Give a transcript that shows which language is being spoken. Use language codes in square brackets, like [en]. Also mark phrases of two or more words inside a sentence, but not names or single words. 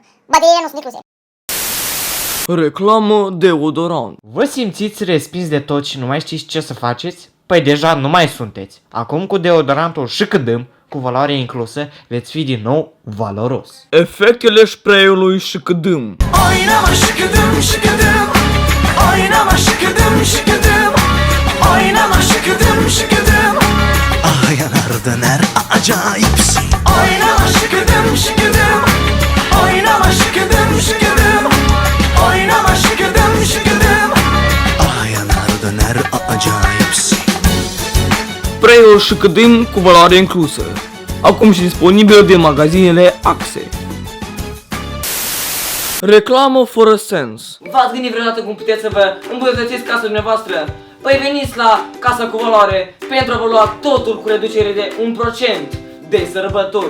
[ro] Bateriile nu sunt incluse. Reclamă deodorant. Vă simțiți respins de tot și nu mai știți ce să faceți? Păi deja nu mai sunteți. Acum cu deodorantul Șicădâm, cu valoare inclusă, veți fi din nou valoros. Efectele spray-ului Șicădâm. [tr] Oynama şıkıdım şıkıdım. Oynama şıkıdım şıkıdım. Oynama şıkıdım şıkıdım. Ah yanar döner acayipsin. Oynama şıkıdım şıkıdım. Oynama şıkıdım şıkıdım. Oynama şıkıdım şıkıdım. Ah yanar döner acayipsin. [ro] Spray-ul Șicădâm cu valoare inclusă. Acum și disponibil de magazinele Axe. Reclamă fără sens. V-ați gândit vreodată cum puteți să vă îmbunătățiți casa dumneavoastră? Păi veniți la Casa cu Valoare pentru a vă lua totul cu reducere de 1% de sărbători.